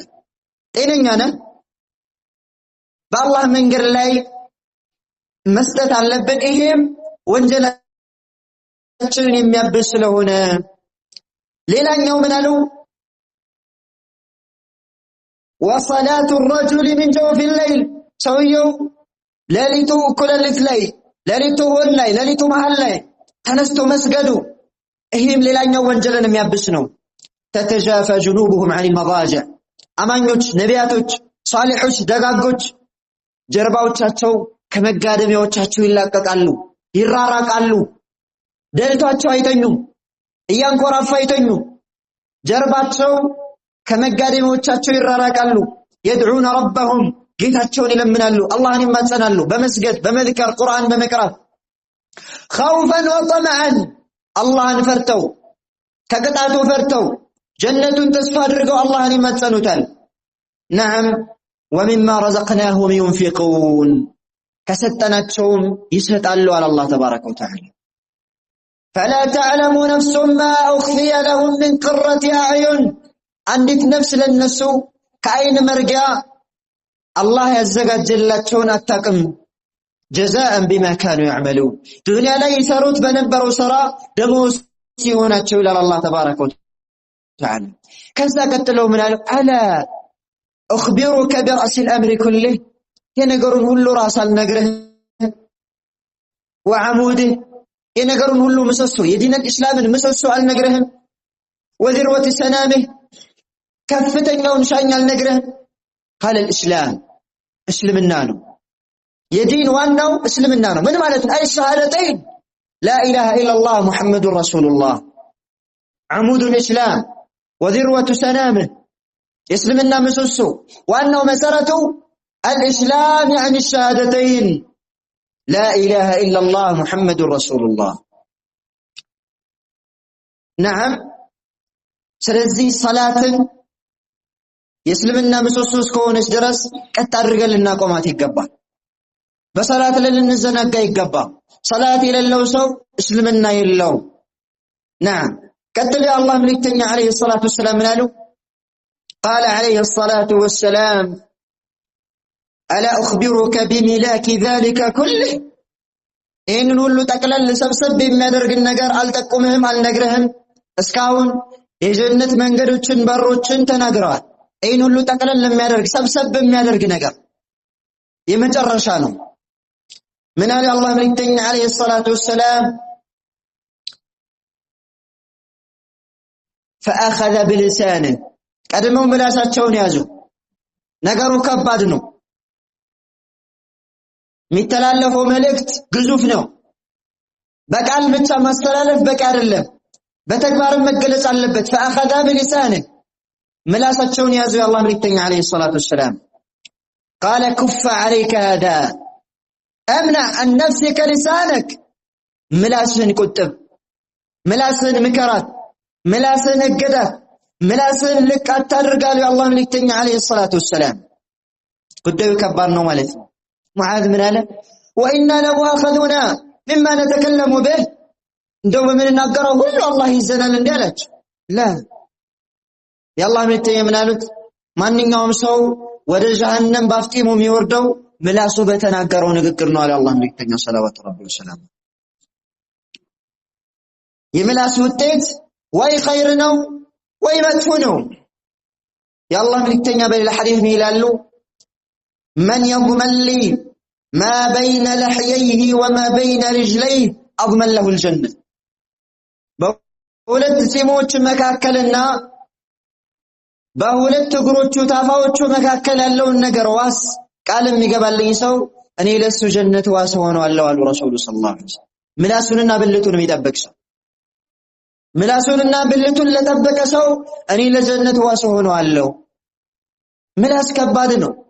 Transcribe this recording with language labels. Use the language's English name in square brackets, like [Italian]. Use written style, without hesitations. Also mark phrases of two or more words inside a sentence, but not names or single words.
[Amharic] ጤነኛ ነህ? በአላህ መንገድ ላይ መስጠት አለብን። ይሄም ወንጀላችንን የሚያብስ ስለሆነ ሌላኛው ምን አሉ? [Arabic] وصلاة الرجل من جوف الليل [Amharic] ሰውየው ሌሊቱ እኩለ ሌሊት ላይ ሌሊቱ ሆን ላይ ሌሊቱ መሃል ላይ ተነስቶ መስገዱ ይሄም ሌላኛው ወንጀልን የሚያብስ ነው። [Arabic] تتجافى جنوبهم عن المضاجع [Amharic] አማኞች ነቢያቶች ሷሊሖች ደጋጎች ጀርባዎቻቸው ከመጋደሚያዎቻቸው ይላቀቃሉ ይራራቃሉ። ደልቷቸው አይተኙም እያንኮራፋ አይተኙም። ጀርባቸው ከመጋደሚያዎቻቸው ይራራቃሉ። [Arabic] يدعون ربهم [Amharic] ጌታቸውን ይለምናሉ አላህን ይማጸናሉ በመስገድ በመዝከር ቁርአን በመቅራት [Arabic] خوفا وطمعا [Amharic] አላህን ፈርተው ከቅጣቱ ፈርተው ጀነቱን ተስፋ አድርገው አላህን ይማጸኑታል። [Arabic] نعم ومما رزقناهم ينفقون [Amharic] ከሰጠናቸውም ይሰጣሉ አለ አላህ [Arabic] تبارك وتعالى። فلا تعلم نفس ما أخفي لهم من قرة أعين [Amharic] አንዲት ነፍስ ለነሱ ከአይን መርጊያ አላህ ያዘጋጀላቸውን አታውቅም። [Arabic] جزاء بما كانوا يعملون [Amharic] ዱንያ ላይ ይሰሩት በነበረው ሥራ ደሞዝ ሲሆናቸው ይላል አላህ [Arabic] تبارك وتعالى። [Amharic] ከዛ ቀጥለው ምን አለ? [Arabic] ألا أخبرك برأس الأمر كله [Amharic] የነገሩን ሁሉ ራስ አልነግርህም وعموده የነገሩን ሁሉ ምሰሶ የዲን እስላምን ምሰሶ አልነግርህም [Arabic] وذروة سنامه [Amharic] ከፍተኛውን ሻኝ አልነግርህም [Arabic] قال الإسلام [Amharic] እስልምና ነው የዲን ዋናው እስልምና ነው። ምን ማለት ነው? [Arabic] الشهادتين لا إله إلا الله محمد رسول الله عمود الإسلام وذروة سنامه [Amharic] እስልምና ምሰሶ ዋናው መሰረቱ [Arabic] الإسلام يعني الشهادتين لا إله إلا الله محمد رسول الله [Amharic] نعم ስለዚህ ሰላትን የእስልምና ምሰሶ እስከሆነች ድረስ ቀጥ አድርገን ልናቆማት ይገባል። በሰላት ላይ ልንዘናጋ ይገባል። ሰላት የሌለው ሰው እስልምና የለው። نعم ቀጥሎ የአላህ መልእክተኛ [Arabic] عليه الصلاة والسلام [Amharic] ምን አሉ? [Arabic] قال عليه الصلاة والسلام ألا أخبرك بملاك ذلك كله [Amharic] ይህንን ሁሉ ጠቅለል ሰብሰብ የሚያደርግ ነገር አልጠቁምህም አልነግርህም? እስካሁን የጀነት መንገዶችን በሮችን ተናግረዋል። ይህን ሁሉ ጠቅለል የሚያደርግ ሰብሰብ የሚያደርግ ነገር የመጨረሻ ነው። ምን አለ አላህ መልእክተኛ [Arabic] عليه الصلاة والسلام فأخذ بلسانه [Amharic] ቀድመው ምላሳቸውን ያዙ። ነገሩ ከባድ ነው። የሚተላለፈው መልእክት ግዙፍ ነው። በቃል ብቻ ማስተላለፍ በቂ አይደለም፣ በተግባርም መገለጽ አለበት። [Arabic] فأخذ بلسانه [Amharic] ምላሳቸውን ያዙ የአላህ መልእክተኛ [Arabic] عليه الصلاة والسلام قال كف عليك هذا امنع عن نفسك لسانك [Amharic] ምላስህን ቁጥብ፣ ምላስህን ምከራት፣ ምላስህን እገዳት፣ ምላስህን ልቅ አታድርጋሉ የአላህ መልእክተኛ [Arabic] عليه الصلاة والسلام። [Amharic] ጉዳዩ ከባድ ነው ማለት ነው። ሙዓዝ ምን አለ? [Arabic] وإنا لمؤاخذون مما نتكلم به [Amharic] እንደው በምንናገረው ሁሉ አላህ ይዘናል እንዲያላች ላ የአላህ መልእክተኛ ምን አሉት? ማንኛውም ሰው ወደ ጀሃነም ባፍጢሙ የሚወርደው ምላሱ በተናገረው ንግግር ነው አለ አላህ መልእክተኛ [Arabic] صلى الله عليه وسلم። [Amharic] የምላስ ውጤት ወይ ኸይር ነው ወይ መጥፎ ነው። የአላህ መልእክተኛ በሌላ ሐዲስ ይላሉ [Arabic] من يضمن لي ما بين لحييه وما بين رجليه أضمن له الجنة [Amharic] በሁለት ፂሞች መካከልና በሁለት እግሮቹ ታፋዎቹ መካከል ያለውን ነገር ዋስ ቃል የሚገባልኝ ሰው እኔ ለሱ ጀነት ዋስ ሆነዋለሁ አሉ ረሱሉ [Arabic] صلى الله عليه وسلم። [Amharic] ምላሱንና ብልቱን የሚጠብቅ ሰው ምላሱንና ብልቱን ለጠበቀ ሰው እኔ ለጀነት ዋስ ሆነዋለሁ። ምላስ ከባድ ነው።